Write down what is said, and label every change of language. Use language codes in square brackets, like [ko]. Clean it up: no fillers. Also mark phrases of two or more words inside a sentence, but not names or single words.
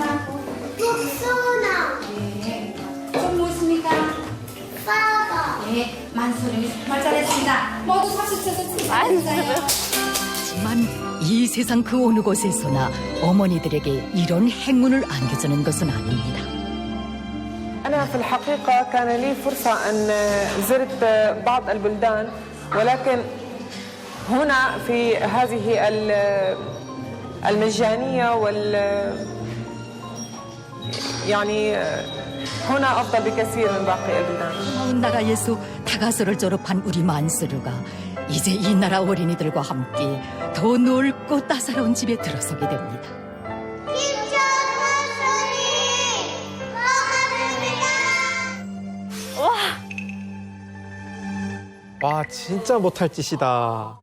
[ko] 복숭아. 또 무엇입니까? 사과. 네, 만수르 정말 잘했습니다. 모두 박수 쳐서 축하드려요. 하지만 이 세상 그 어느 곳에서나 어머니들에게 이런 행운을 안겨주는 것은 아닙니다. [ar] أنا في الحقيقة كان لي فرصة أن زرت بعض البلدان ولكن هنا في هذه المجانية يعني هنا أفضل بكثير من باقي البلدان. [ko] 좋은 나라에서 타가서를 졸업한 우리 만수르가 이제 이 나라 어린이들과 함께 더 넓고 따사로운 집에 들어서게 됩니다. 와, 진짜 못할 짓이다.